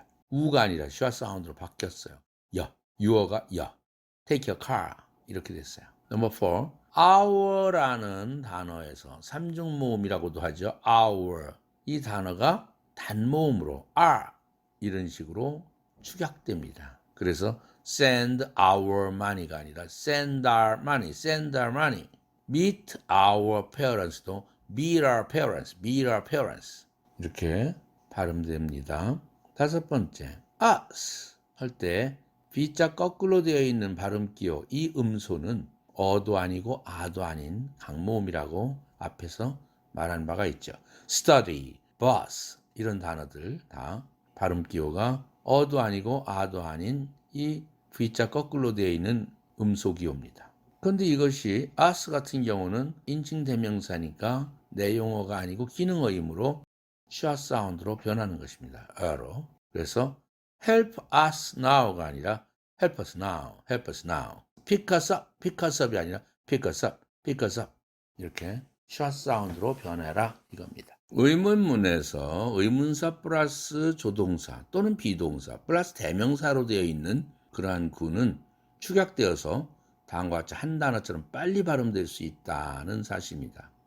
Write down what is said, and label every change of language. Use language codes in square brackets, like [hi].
[ko] 우가 아니라 슈아 사운드로 바뀌었어요. yu어가 take your car 이렇게 됐어요. 넘버 4, our라는 단어에서 삼중모음이라고도 하죠. our 이 단어가 단모음으로 r 이런 식으로 축약됩니다. [en] 그래서 send our money가 아니라 send our money. meet our parents도 meet our parents 이렇게 발음됩니다. [ko] 다섯 번째, us 할 때 B자 거꾸로 되어 있는 발음 기호 이 음소는 어도 아니고 아도 아닌 강모음이라고 앞에서 말한 바가 있죠. study, bus 이런 단어들 다 발음 기호가 어도 아니고 아도 아닌 이 V자 거꾸로 되어 있는 음소 기호입니다. 그런데 이것이 us 같은 경우는 인칭 대명사니까 내용어가 아니고 기능어이므로 샷 사운드로 변하는 것입니다. 어로. [en] 그래서 help us now가 아니라 help us now. pick us up 이 아니라 pick us up. [ko] 이렇게 샷 사운드로 변해라 이겁니다. 의문문에서 의문사 플러스 조동사 또는 비동사 플러스 대명사로 되어 있는 그러한 구는 축약되어서 다음과 같이 한 단어처럼 빨리 발음될 수 있다는 사실입니다.